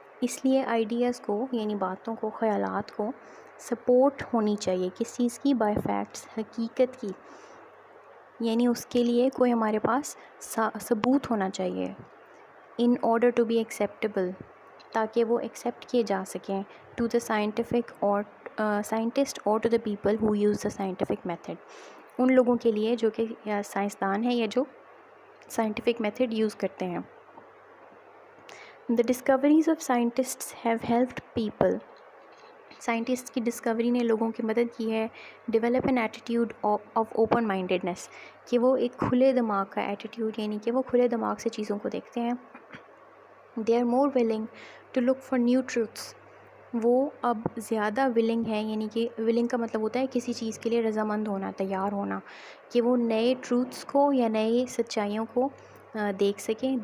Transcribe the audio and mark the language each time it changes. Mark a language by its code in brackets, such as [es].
[ur] اس لیے آئیڈیاز کو یعنی باتوں کو، خیالات کو سپورٹ ہونی چاہیے کس چیز کی؟ بائی فیکٹس، حقیقت کی، یعنی اس کے لیے کوئی ہمارے پاس ثبوت ہونا چاہیے [en] in order to be acceptable, [ur] تاکہ وہ ایکسیپٹ کیے جا سکیں [en] to the scientific اور scientist اور to the people who use the scientific method, [ur] ان لوگوں کے لیے جو کہ سائنسدان ہیں یا جو سائنٹیفک میتھڈ یوز کرتے ہیں. [en] The discoveries of scientists have helped people. [ur] Scientist کی ڈسکوری نے لوگوں کی مدد کی ہے [en] develop an attitude of open mindedness, [ur] کہ وہ ایک کھلے دماغ کا ایٹیٹیوڈ، یعنی کہ وہ کھلے دماغ سے چیزوں کو دیکھتے ہیں. [en] they are more willing to look for new truths, [ur] وہ اب زیادہ ولنگ ہیں، یعنی کہ ولنگ کا مطلب ہوتا ہے کسی چیز کے لیے رضامند ہونا، تیار ہونا، کہ وہ نئے ٹروتھس کو یا نئے سچائیوں کو دیکھ سکیں.